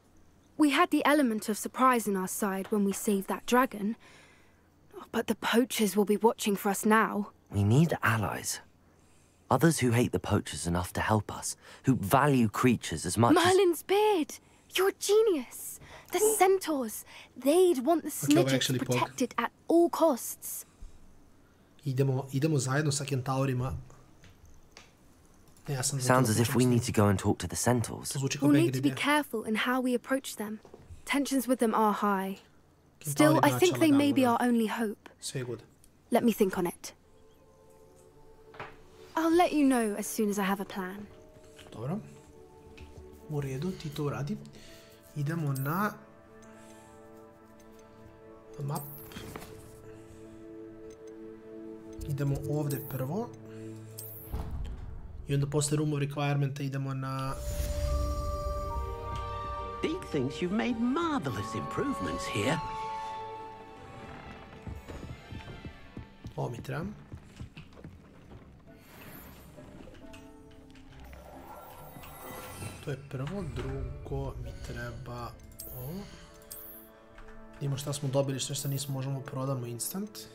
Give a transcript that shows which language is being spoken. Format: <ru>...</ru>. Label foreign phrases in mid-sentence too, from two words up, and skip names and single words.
<en>We had the element of surprise on our side when we saved that dragon, but the poachers will be watching for us now. We need allies. Others who hate the poachers enough to help us, who value creatures as much Merlin's beard! You're a genius! The centaurs! They'd want the Snidgets protected at all costs.</en> <sr>Idemo zajedno sa kentaurima.</sr> <en>Sounds as if we need to go and talk to the centaurs. We'll need to be careful in how we approach them. Tensions with them are high. Still, I think they may be our only hope. Let me think on it. I'll let you know as soon as I have a plan.</en> <sr>Dobro. U redu, ti to uradi. Idemo na map. Idemo ovdje prvo. I onda posle</sr> <en>room of requirementa</en> <sr>idemo na...</sr> <en>Deke thinks you've made marvelous improvements here.</en> <sr>Ovo mi treba. To je prvo, drugo mi treba ovo. Vidimo šta smo dobili, što nismo možemo prodamo instant.</sr>